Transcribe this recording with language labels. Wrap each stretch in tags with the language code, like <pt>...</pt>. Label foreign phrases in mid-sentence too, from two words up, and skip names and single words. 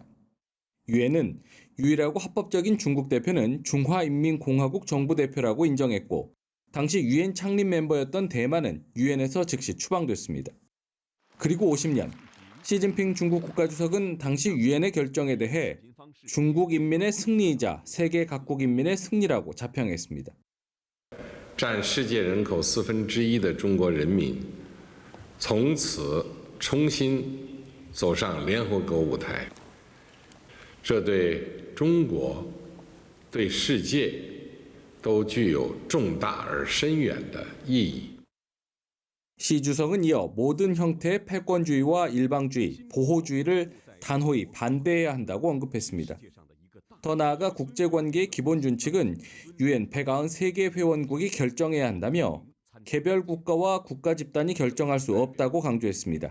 <ko>유엔은 유일하고 합법적인 중국 대표는 중화인민공화국 정부 대표라고 인정했고 당시 유엔 창립 멤버였던 대만은 유엔에서 즉시 추방됐습니다. 그리고 50년, 시진핑 중국 국가주석은 당시 유엔의 결정에 대해 중국 인민의 승리이자 세계 각국 인민의 승리라고 자평했습니다.</ko> <zh>占世界人口1/4的中国人民从此重新走上联合国舞台，这对中国、对世界都具有重大而深远的意义。</zh> <ko>시 주석은 이어 모든 형태의 패권주의와 일방주의, 보호주의를 단호히 반대해야 한다고 언급했습니다. 더 나아가 국제관계의 기본 준칙은 유엔 193개 회원국이 결정해야 한다며 개별 국가와 국가 집단이 결정할 수 없다고 강조했습니다.</ko>